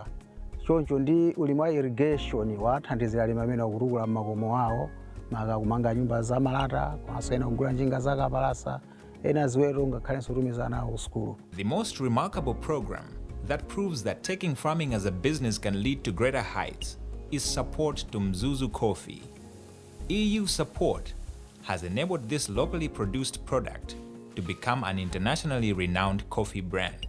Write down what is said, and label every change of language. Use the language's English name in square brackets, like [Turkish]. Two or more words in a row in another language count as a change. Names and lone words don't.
[Nyanja] Choncho ndi ulimi wa irrigation wathandizira alimi amene akutukula makomo awo maka kumanga nyumba za malata kwasena kugula njinga za kapalasa ena ziweto ngakhalenso kutumiza nawo ku skulu. [English] The most remarkable program that proves that taking farming as a business can lead to greater heights is support to Mzuzu Coffee. EU support has enabled this locally produced product to become an internationally renowned coffee brand.